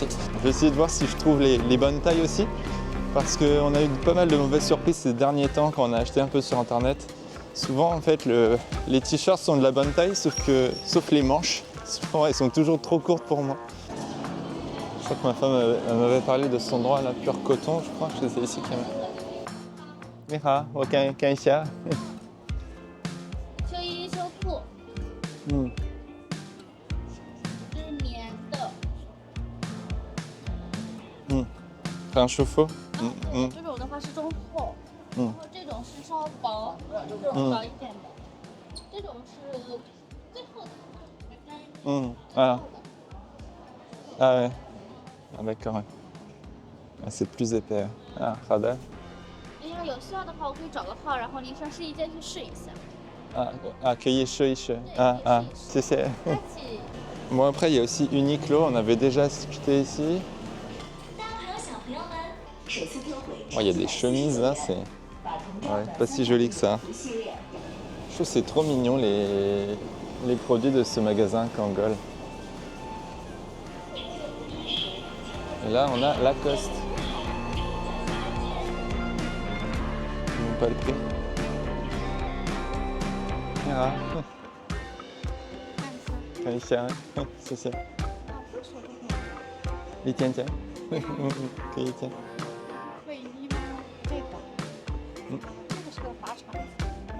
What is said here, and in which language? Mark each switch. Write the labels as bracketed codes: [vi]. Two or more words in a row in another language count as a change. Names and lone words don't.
[fr] Je vais essayer de voir si je trouve les bonnes tailles aussi. Parce qu'on a eu pas mal de mauvaises surprises ces derniers temps quand on a acheté un peu sur internet. Souvent en fait les t-shirts sont de la bonne taille sauf les manches. Elles sont toujours trop courtes pour moi. Je crois que ma femme elle m'avait parlé de cet endroit là, pur coton, je crois que c'est ici qu'il y a. [zh] 你好，我看一下。秋衣秋裤，是棉的。很舒服。这种的话是中厚，然后这种是稍薄，这种薄一点的，这种是最厚的。 [fr] Ah ouais. Ah d'accord. Ouais. Ah, c'est plus épais. [zh] Ah, 好的。你要有需要的话，我可以找个号，然后您上试衣间去试一下。可以试一试。谢谢。客气。 [fr] Bon après il y a aussi Uniqlo, on avait déjà acheté ici. Oh, il y a des chemises là, c'est pas si joli que ça. Je trouve que c'est trop mignon les produits de ce magasin Kangol. Et là on a Lacoste. Pas le prix. [zh] Ah. 看一下，谢谢。一件件，可以一件。卫衣吗？这个，这个是个法场。